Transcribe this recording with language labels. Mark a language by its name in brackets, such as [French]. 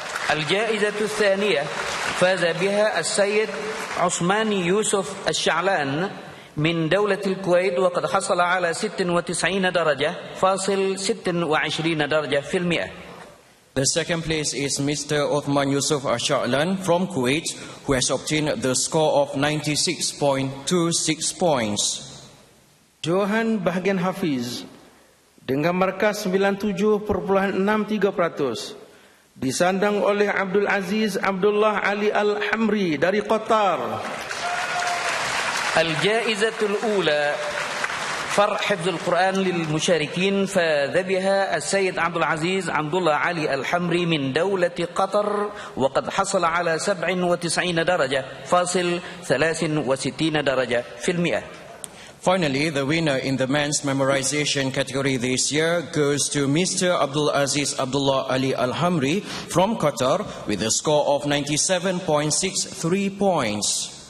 [Arabic] الجائزة الثانية فاز بها السيد عثمان يوسف الشعلان من دولة الكويت وقد حصل على 96 درجة فاصل 26 درجة في المئة. [English] The second place is Mr. Uthman Yusuf Ash-Sha'lan from Kuwait, who has obtained the score of 96.26 points. [Malay] Johan bahagian hafiz dengan markas 97.63% disandang oleh Abdul Aziz Abdullah Ali Al-Hamri dari Qatar. [Arabic] الجائزة الأولى فرع حفظ القرآن للمشاركين فاز بها السيد عبد العزيز عبد الله علي الحمري من دولة قطر وقد حصل على 97 درجة فاصل 63 درجة في المئة. [English] Finally, the winner in the men's memorization category this year goes to Mr. Abdul Aziz Abdullah Ali Al-Hamri from Qatar with a score of 97.63 points.